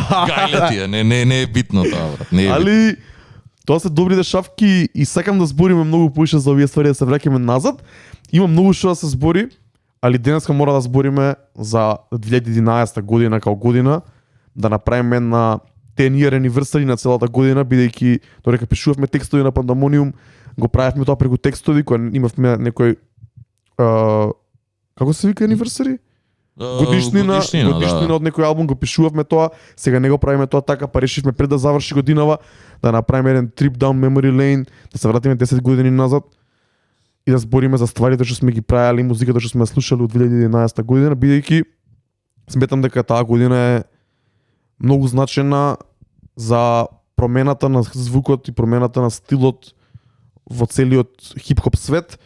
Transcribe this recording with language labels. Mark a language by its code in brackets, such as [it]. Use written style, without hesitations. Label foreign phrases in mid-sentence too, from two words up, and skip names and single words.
[mk] Гајле ти, не е битно тоа, брат. Не е. Али тоа се добри дешавки и сакам да збориме многу поише за овие ствари, да се враќаме назад. Има многу што да се збори, али денеска мора да збориме за 2011 година као година, да направиме на [en] 10 year anniversary [mk] на целата година, бидејќи додека пишувавме текстови на Пандамониум, го правевме тоа преку текстови, кога имавме некој како се вика anniversary? Годишнина од некој албум, го пишувавме тоа, сега не го правиме тоа така, па решивме пред да заврши годинава да направиме еден [en] trip down memory lane, [mk] да се вратиме 10 години назад и да збориме за стварите што сме ги правеле, музиката што сме слушали од 2011 година, бидејќи сметам дека таа година е многу значена за промената на звукот и промената на стилот во целиот хип-хоп свет.